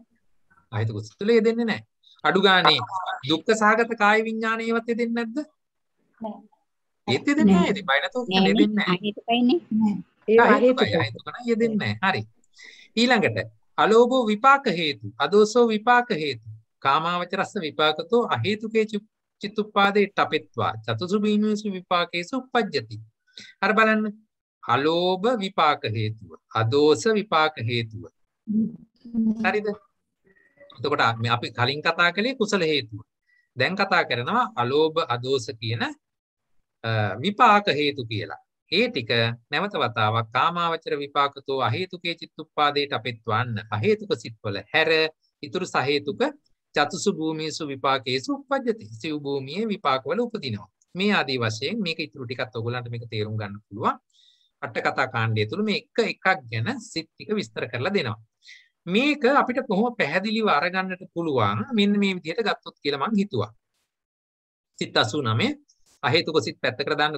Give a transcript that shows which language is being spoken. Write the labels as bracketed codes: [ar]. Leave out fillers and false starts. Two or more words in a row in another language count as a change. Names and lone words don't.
[si] අහේතුක සිත් වල යෙදෙන්නේ නැහැ. අඩු ගානේ දුක්ඛ සහගත කාය විඥානයවත් යෙදෙන්නේ නැද්ද? නෑ. ඒත් යෙදෙන්නේ නැහැ. ඉතින් බය නැතුව කියන්නේ යෙදෙන්නේ නැහැ. අහේතුකයිනේ. ඒ අහේතුක නම් යෙදෙන්නේ නැහැ. හරි. ඊළඟට [pi] අලෝභෝ විපාක හේතු, අදෝසෝ විපාක හේතු, කාමාවචරස්ස විපාකතෝ අහේතුකේ චිත්තුප්පාදේ ටපෙත්වා චතුසු බීමේසු විපාකේසු උප්පජ්ජති. [si] අර බලන්න. අලෝභ විපාක හේතුව, අදෝස විපාක හේතුව. හරිද? එතකොට අපි කලින් කතා කළේ කුසල හේතුව. දැන් කතා කරනවා අලෝභ අදෝස කියන විපාක හේතු කියලා. ඒ ටික නැවත වතාවක් [pi] කාමාවචර විපාකතෝ අහේතුකේ චිත්තුප්පාදේට අපෙත්වන්න. [si] අහේතුක සිත්වල හැර ඉතුරු සහේතුක [pi] චතුසු භූමියසු විපාකේසු උප්පජ්ජති. [si] සිව් භූමියේ විපාකවල උපදිනවා. මේ ආදී වශයෙන් මේක ඉතුරු ටිකත් ඔයගොල්ලන්ට මේක තේරුම් ගන්න පුළුවන්. අට කතා කාණ්ඩය තුල මේ එකක් ගැන සිත් ටික විස්තර කරලා දෙනවා. මේක අපිට කොහොම පැහැදිලිව අරගන්නට පුළුවන් මෙන්න මේ විදිහට ගත්තොත් කියලා මම හිතුවා. සිත් 89 අහේතුක සිත් පැත්තකට දාන්නකො.